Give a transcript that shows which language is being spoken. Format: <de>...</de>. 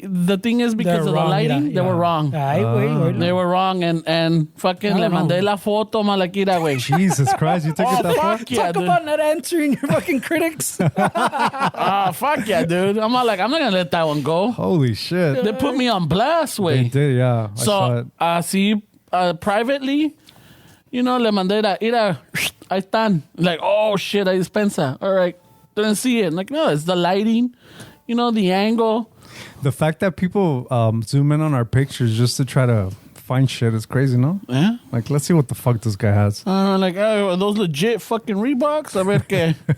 <en>The thing is because of the lighting, they were wrong.</en> <es>Ay, güey.</es> <en>They were wrong, and fucking</en> <es>le mandé la foto, malaquira, güey.</es> <en>Jesus Christ, you took it that far? Fuck yeah, Talk dude. about not answering your fucking critics. Fuck yeah, dude. I'm not gonna let that one go. Holy shit. They put me on blast, They way. did, yeah. I saw So, it.</en> <es>así,</es> <en>privately, you know,</en> <es>le mandé mira, ahí están.</es> <en>Like, oh shit, I dispensa. All right. Didn't see it. Like, no, it's the lighting, you know, the angle. The fact that people zoom in on our pictures just to try to find shit is crazy, no? Yeah. Like, let's see what the fuck this guy has. Like, oh, are those legit fucking Reeboks?</en> <es>A ver qué.</es>